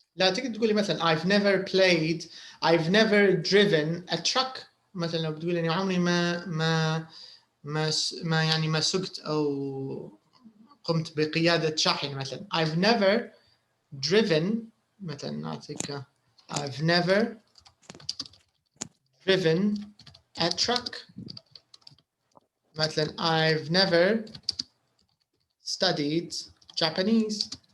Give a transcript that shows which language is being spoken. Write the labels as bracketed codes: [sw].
[ar] لا تقدر تقولي مثلا [en] I've never played, I've never driven a truck. [ar] مثلا لو بتقولي اني عمري ما يعني ما سقت او قمت بقيادة شاحنة مثلا. [en] I've never driven [ar] مثلا نعطيك [en] I've never driven a truck. [ar] مثلا [en] I've never studied Japanese.